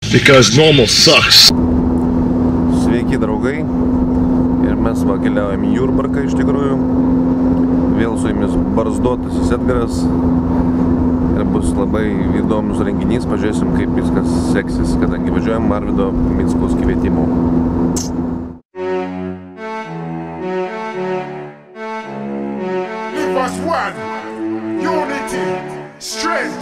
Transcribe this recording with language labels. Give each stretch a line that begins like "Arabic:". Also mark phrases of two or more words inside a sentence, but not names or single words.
English: because normal sucks.
Lithuanian: Sveiki draugai, ir mes va keliaujam į Jurbarką iš tikrųjų. Vėl su jumis barzdotasis Edgaras. Ir bus labai įdomus renginys, pažiūrėsim kaip viskas seksis, kadangi važiuojam Arvydo Mickaus kvietimu.
English: Leave us one, unity, strength.